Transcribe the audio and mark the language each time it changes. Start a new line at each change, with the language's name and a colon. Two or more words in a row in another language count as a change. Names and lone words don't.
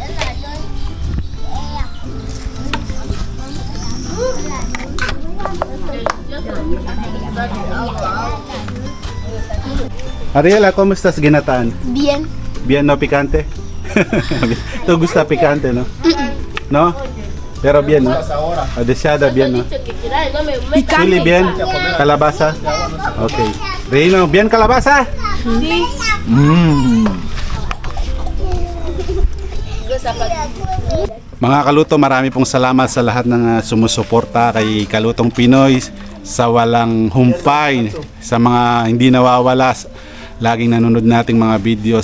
Spanish: Ariela, ¿cómo estás ginataan? Bien. Bien, no picante? ¿Te gusta picante, no? ¿No? Pero bien, ¿no? Deseada bien, ¿no? Chili bien, calabaza. Ok. Reino, bien calabaza? Sí.
Filipino: Mga kaluto, marami pong salamat sa lahat ng sumusuporta kay Kalutong Pinoy sa walang humpay, sa mga hindi nawawala laging nanonood nating mga videos.